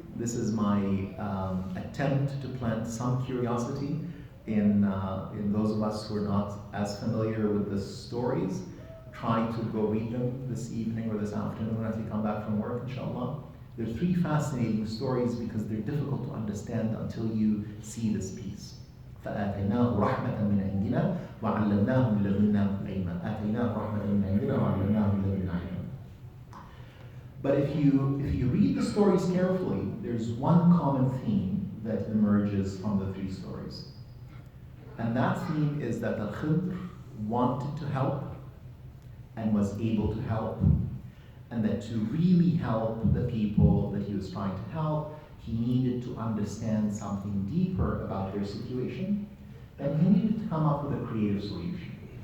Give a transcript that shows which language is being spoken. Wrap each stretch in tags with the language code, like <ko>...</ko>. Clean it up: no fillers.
<en>This is my attempt to plant some curiosity in those of us who are not as familiar with the stories. Try to go read them this evening or this afternoon after you come back from work, inshallah. There are 3 fascinating stories because they're difficult to understand until you see this piece.</en> <ar>فآتيناه رحمة من عندنا وعلمناه من لدنا علما. آتيناه رحمة من عندنا وعلمناه من لدنا علما.</ar> <en>But if you read the stories carefully, there's one common theme that emerges from the 3 stories. And that theme is that Al-Khidr wanted to help and was able to help, and that to really help the people that he was trying to help, he needed to understand something deeper about their situation, and he needed to come up with a creative solution.</en>